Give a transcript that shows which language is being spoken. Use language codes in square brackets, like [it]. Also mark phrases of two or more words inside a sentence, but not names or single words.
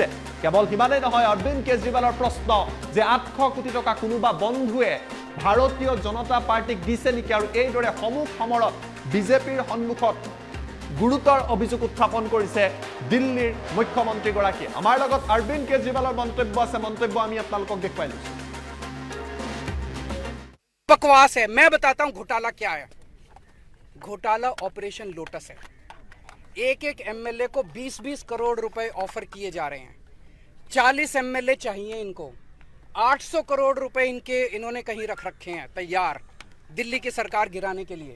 [as] কেৱল সিমানেই নহয়, অৰবিন্দ কেজৰিৱালৰ প্ৰশ্ন যে 800 কোটি টকা কোনোবা বন্ধুৱে ভাৰতীয় জনতা পাৰ্টিক দিছে নেকি? আৰু এইদৰে সমূহ সমৰত বিজেপিৰ সন্মুখত গুৰুতৰ অভিযোগ উত্থাপন কৰিছে দিল্লীৰ মুখ্যমন্ত্ৰীগৰাকীয়ে। আমাৰ লগত অৰবিন্দ কেজৰিৱালৰ মন্তব্য আছে, মন্তব্য আমি আপোনালোকক দেখুৱাই লৈছো। [hi] बकवास है। मैं बताता हूं घोटाला क्या है। घोटाला ऑपरेशन लोटस है। एक एक एमएलए को 20-20 करोड़ रुपए ऑफर किए जा रहे हैं। 40 एमएलए चाहिए इनको। 800 करोड़ रुपए इन्होंने कहीं रख रखे हैं तैयार दिल्ली की सरकार गिराने के लिए।